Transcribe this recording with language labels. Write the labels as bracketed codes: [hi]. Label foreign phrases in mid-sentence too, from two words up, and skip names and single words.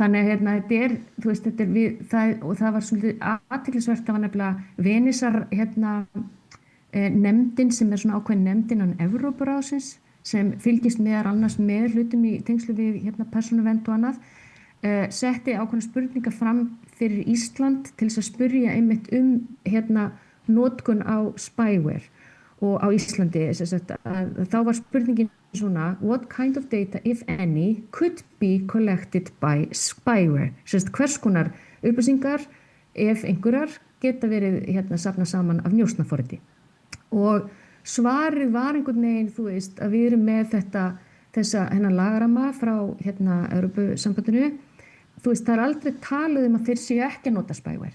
[is] Þannig þetta er við, og það var svolítið athyglisvert, það var nefnilega Venisar nefndin sem svona ákveðin nefndin án Evrópuráðsins sem fylgist meðal annars með hlutum í tengslu við persónuvernd og annað, setti ákveðna spurningar fram fyrir Ísland til þess að spyrja einmitt notkun á spyware og á Íslandi, þá var spurningin svona, [en] what kind of data, if any, could be collected by spyware? [is] Hvers konar upplýsingar, ef einhverjar, geta verið safnað saman af njósnaforriti. Og svarið var einhvern veginn, að við erum með þessa lagarama frá Evrópusambandinu. Það er aldrei talað að þeir séu ekki að nota spyware.